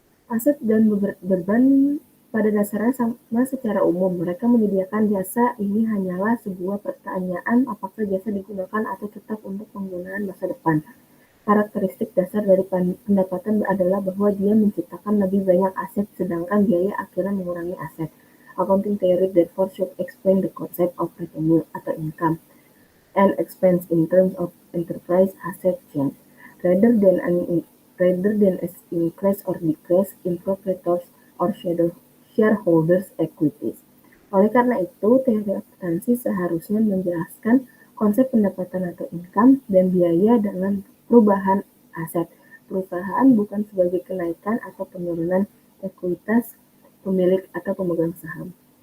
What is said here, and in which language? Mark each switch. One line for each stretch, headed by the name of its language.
Indonesian: Aset dan beban pada dasarnya sama secara umum. Mereka menyediakan jasa. Ini hanyalah sebuah pertanyaan apakah jasa digunakan atau tetap untuk penggunaan masa depan. Karakteristik dasar dari pendapatan adalah bahwa dia menciptakan lebih banyak aset sedangkan biaya akhirnya mengurangi aset.
English: Accounting theory therefore should explain the concept of revenue atau income and expense in terms of enterprise asset change, rather than as increase or decrease in proprietors or shareholders' equities.
Indonesian: Oleh karena itu, teori akuntansi seharusnya menjelaskan konsep pendapatan atau income dan biaya dalam perubahan aset perusahaan bukan sebagai kenaikan atau penurunan ekuitas pemilik atau pemegang saham.